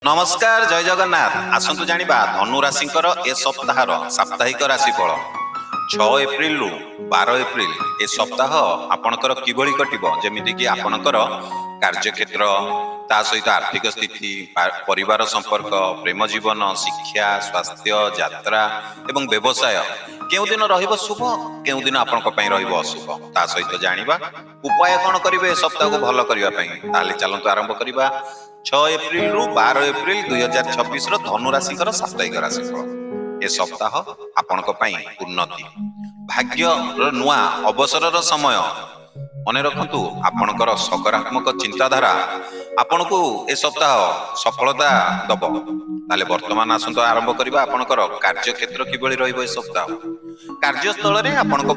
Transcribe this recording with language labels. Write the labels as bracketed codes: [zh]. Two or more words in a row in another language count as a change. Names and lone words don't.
[or] ନମସ୍କାର ଜୟ ଜଗନ୍ନାଥ ଆସନ୍ତୁ ଜାଣିବା ଧନୁ ରାଶିଙ୍କର ଏ ସପ୍ତାହର ସାପ୍ତାହିକ ରାଶିଫଳ 6 ଏପ୍ରିଲ ରୁ 12 ଏପ୍ରିଲ ଏ ସପ୍ତାହ ଆପଣଙ୍କର କିଭଳି କଟିବ ଯେମିତି କି ଆପଣଙ୍କର କାର୍ଯ୍ୟକ୍ଷେତ୍ର ତା ସହିତ ଆର୍ଥିକ ସ୍ଥିତି ପରିବାର ସମ୍ପର୍କ ପ୍ରେମ ଜୀବନ ଶିକ୍ଷା ସ୍ୱାସ୍ଥ୍ୟ ଯାତ୍ରା ଏବଂ ବ୍ୟବସାୟ କେଉଁ ଦିନ ରହିବ ଶୁଭ କେଉଁ ଦିନ ଆପଣଙ୍କ ପାଇଁ ରହିବ ଅଶୁଭ ତା ସହିତ ଜାଣିବା ଉପାୟ କଣ କରିବେ ସପ୍ତାହ କୁ ଭଲ କରିବା ପାଇଁ ତାହେଲେ ଚାଲନ୍ତୁ ଆରମ୍ଭ କରିବା 6 ଏପ୍ରିଲ ରୁ 12 ଏପ୍ରିଲ 2026 ର ଧନୁ ରାଶିଙ୍କର ସାପ୍ତାହିକ ରାଶିଫଳ ଏ ସପ୍ତାହ ଆପଣଙ୍କ ପାଇଁ ଉନ୍ନତି ଭାଗ୍ୟ ର ନୂଆ ଅବସର ର ସମୟ ମନେ ରଖନ୍ତୁ ଆପଣଙ୍କର ସକାରାତ୍ମକ ଚିନ୍ତାଧାରା ଆପଣଙ୍କୁ ଏ ସପ୍ତାହ ସଫଳତା ଦେବ ତାହେଲେ ବର୍ତ୍ତମାନ ଆସନ୍ତୁ ଆରମ୍ଭ କରିବା ଆପଣଙ୍କର କାର୍ଯ୍ୟ କ୍ଷେତ୍ର କିଭଳି ରହିବ ଏ ସପ୍ତାହ କାର୍ଯ୍ୟସ୍ଥଳ ରେ ଆପଣଙ୍କ